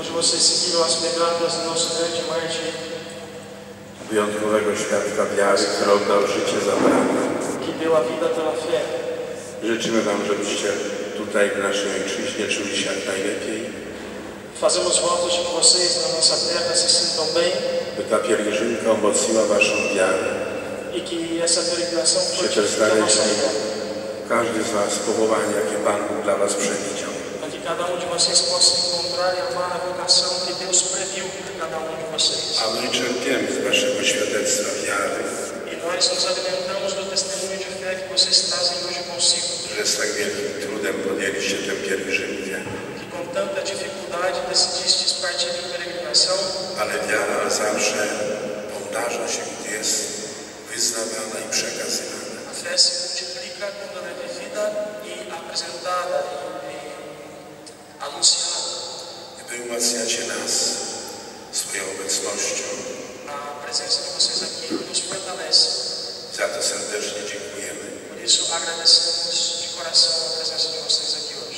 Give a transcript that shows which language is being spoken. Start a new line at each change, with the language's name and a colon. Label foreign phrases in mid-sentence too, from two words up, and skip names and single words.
Polish: Wyjątkowego świadka wiary, który oddał życie za brata. Życzymy Wam, żebyście tutaj w naszej ojczyźnie czuli się jak najlepiej.
Portuguese: Fazemos votos de que vocês na nossa terra se sintam bem.
Polish: By ta pielgrzymka umocniła Waszą wiarę.
Portuguese: E que essa peregrinação fortifique a nossa fé.
Polish: każdy z was powołanie, jakie Pan Bóg dla was przewidział.
Portuguese: Para que cada de vocês possa encontrar e amar a vocação que Deus previu para cada de vocês.
Polish: A my czerpiemy z waszego świadectwa wiary,
Portuguese: E nós nos alimentamos do testemunho de fé que vocês trazem hoje consigo.
Polish: że z tak wielkim trudem podjęliście tę pielgrzymkę.
Portuguese: Que com tanta dificuldade decidistes partir em peregrinação.
Polish: Ale wiara zawsze pomnaża się, gdy jest wyznawana i przekazywana.
Portuguese: A fé se multiplica quando ela é vivida e apresentada e anunciada.
Polish: Wy umacniacie nas swoją obecnością.
Portuguese: A presença de vocês aqui nos fortalece.
Polish: Za to serdecznie dziękujemy.
Portuguese: Por isso agradecemos de coração a presença de vocês aqui hoje.